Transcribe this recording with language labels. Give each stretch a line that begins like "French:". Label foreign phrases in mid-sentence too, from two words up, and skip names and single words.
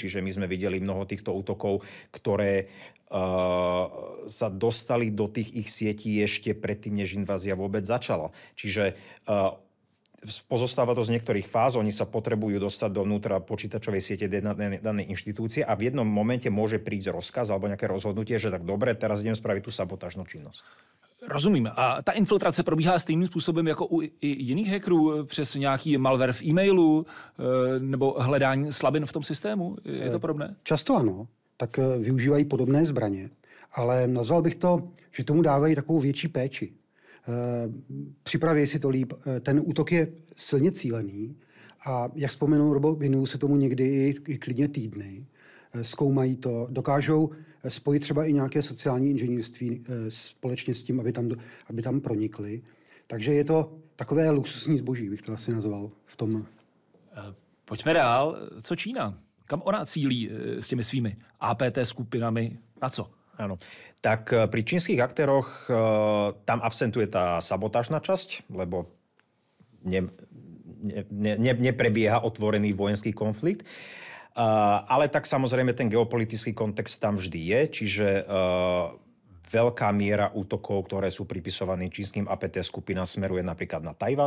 Slovak: Čiže my sme videli mnoho týchto útokov, ktoré sa dostali do tých ich sietí ešte predtým, než invázia vôbec začala. Čiže pozostáva to z niektorých fáz, oni sa potrebujú dostať dovnútra počítačovej siete danej inštitúcie a v jednom momente môže prísť rozkaz alebo nejaké rozhodnutie, že tak dobre, teraz idem spraviť tú sabotážnu činnosť.
Czech: Rozumím. A ta infiltrace probíhá stejným způsobem jako u jiných hackerů přes nějaký malware v e-mailu nebo hledání slabin v tom systému? Je to podobné? Často ano. Tak využívají podobné zbraně. Ale nazval bych to, že tomu dávají takovou větší péči. Připraví si to líp. Ten útok je silně cílený a jak vzpomenul Robo, věnují se tomu někdy i klidně týdny. Zkoumají to, dokážou spojit třeba i nějaké sociální inženýrství společně s tím, aby tam pronikli. Takže je to takové luxusní zboží, bych to asi nazval v tom. Pojďme dál. Co Čína? Kam ona cílí s těmi svými APT skupinami? Na co?
Slovak: Áno. Tak pri čínskych aktéroch tam absentuje tá sabotážna časť, lebo neprebieha otvorený vojenský konflikt. Ale tak samozrejme ten geopolitický kontext tam vždy je, čiže veľká miera útokov, ktoré sú pripisované čínskym APT skupinám, smeruje napríklad na Tajvan.